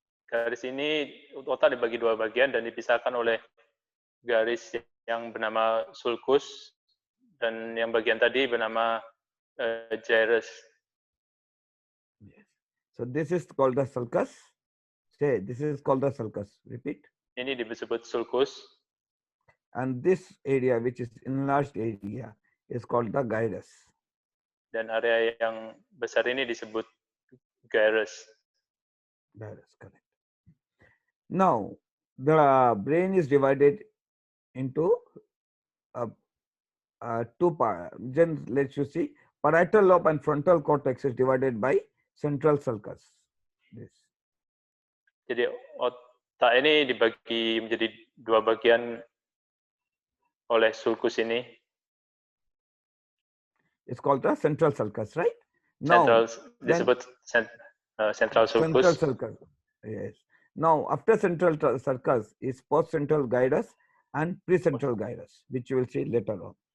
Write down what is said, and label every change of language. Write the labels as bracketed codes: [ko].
[id] Garis ini otak dibagi 2 bagian dan dipisahkan oleh garis yang bernama sulcus dan yang bagian tadi bernama gyrus. [en] Yes. So this is called the sulcus. Say, this is called the sulcus. Repeat. [id] Ini disebut sulcus. [en] And this area, which is enlarged area, is called the gyrus. [id] Dan area yang besar ini disebut gyrus. [en] Gyrus, correct. Now, the brain is divided into two parts. Then let's you see parietal lobe and frontal cortex is divided by central sulcus. This. [id] Jadi otak ini dibagi menjadi dua bagian oleh sulcus ini. [en] It's called the central sulcus, right? Central Now, [id] disebut central sulcus. [en] Central sulcus. Yes. Now, after central sulcus is postcentral gyrus and precentral gyrus, which you will see later on.